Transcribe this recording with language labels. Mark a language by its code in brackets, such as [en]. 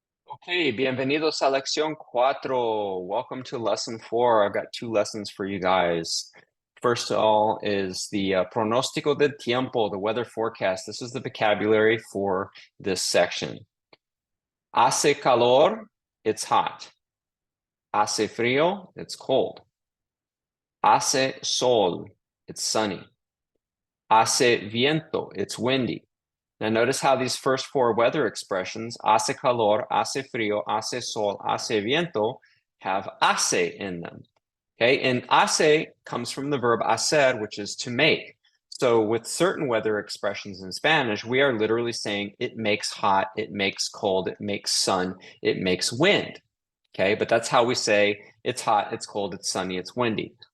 [es] Okay, bienvenidos a lección 4. [en] Welcome to lesson 4. I've got two lessons for you guys. First of all is the [es] pronóstico del tiempo, [en] the weather forecast. This is the vocabulary for this section. [es] Hace calor, [en] it's hot. [es] Hace frío, [en] it's cold. [es] Hace sol, [en] it's sunny. [es] Hace viento, [en] it's windy. Now notice how these first four weather expressions, [es] hace calor, hace frío, hace sol, hace viento, [en] have hace in them. Okay, and hace comes from the verb hacer, which is to make. So with certain weather expressions in Spanish, we are literally saying it makes hot, it makes cold, it makes sun, it makes wind. Okay, but that's how we say it's hot, it's cold, it's sunny, it's windy.